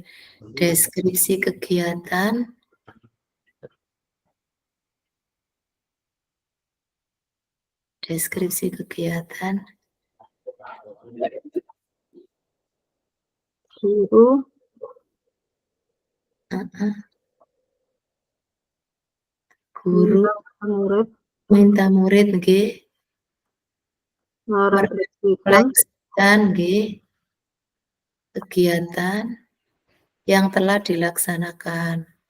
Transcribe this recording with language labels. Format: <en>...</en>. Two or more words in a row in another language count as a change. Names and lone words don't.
<id>Deskripsi kegiatan. Deskripsi kegiatan. Guru. Guru minta murid nggih merefleksikan nggih kegiatan yang telah dilaksanakan.</id>